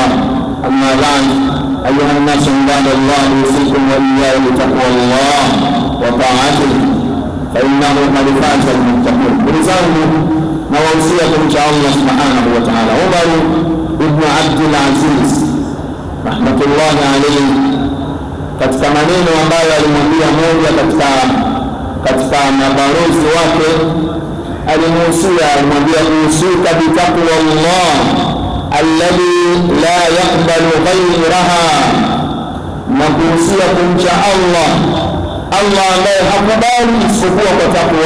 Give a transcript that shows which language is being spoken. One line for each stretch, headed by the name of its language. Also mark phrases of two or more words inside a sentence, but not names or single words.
Arabic: أما بعد، أيها الناس عباد الله، أوصيكم وإياي بتقوى الله وطاعته فإنه قد فاز المتقون. بلزامه نوصيكم إن شاء الله سبحانه وتعالى. عمر بن عبد العزيز رحمة الله عليه,
Swahili: katika maneno ambayo alimwambia moja katika mabalozi wake, alimwambia
Arabic: أوصيك بتقوى الله الذي لا يقبل غيرها,
Swahili: na kuhusia kumcha Allah ambaye hakubali isipokuwa kwa takwa.